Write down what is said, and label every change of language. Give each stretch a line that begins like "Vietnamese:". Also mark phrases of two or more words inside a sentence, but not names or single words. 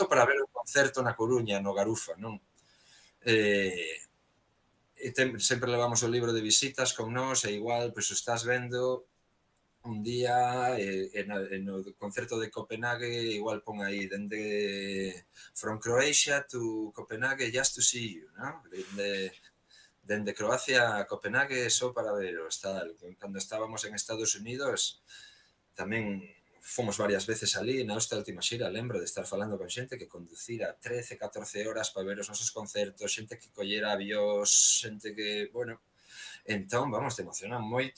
Galician: isto para ver un concerto na Coruña, no Garufa, non? Eh, sempre levamos o libro de visitas con nós e igual, pois o estás vendo un día no concerto de Copenhague igual pon aí dende
English: from Croatia to Copenhague just to see you,
Galician: ¿no? Dende Croacia a Copenhague só para veros, tal. Cando estábamos en Estados Unidos tamén fomos varias veces ali na esta última xira, lembro de estar falando con xente que conducira 13, 14 horas para ver os nosos concertos, xente que collera avións, xente que, bueno, entón, vamos, te emocionan moito.